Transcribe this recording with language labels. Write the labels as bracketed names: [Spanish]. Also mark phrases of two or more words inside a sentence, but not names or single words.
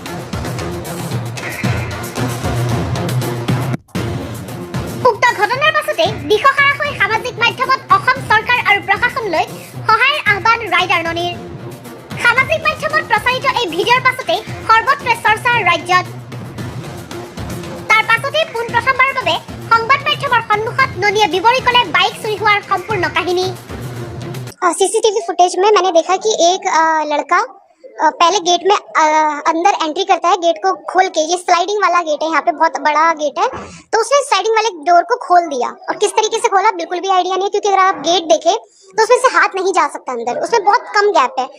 [Assamese] উক্ত ঘটনাৰ পাছতে দিশহাৰা হৈ সামাজিক মাধ্যমত অসম চৰকাৰ আৰু প্ৰশাসনলৈ সহায়ৰ আহ্বান ৰাইডাৰ ননীৰ। সামাজিক মাধ্যমত প্ৰচাৰিত এই ভিডিঅ'ৰ পাছতে সৰ্বত্ৰে চৰ্চা ৰাজ্যত। তাৰ পাছতে পোনপ্ৰথমবাৰৰ বাবে সংবাদ মাধ্যমৰ সন্মুখত ননীয়ে বিৱৰি ক'লে বাইক চুৰি হোৱাৰ সম্পূৰ্ণ কাহিনী। [English] CCTV footage [Hindi] में मैंने देखा कि एक लड़का पहले गेट में अंदर एंट्री करता है, गेट को खोल के, ये स्लाइडिंग वाला गेट है, यहाँ पे बहुत बड़ा गेट है, तो उसने स्लाइडिंग वाले डोर को खोल दिया। और किस तरीके से खोला बिल्कुल भी आइडिया नहीं है, क्योंकि अगर आप गेट देखें तो उसमें से हाथ नहीं जा सकता अंदर, उसमें बहुत कम गैप है।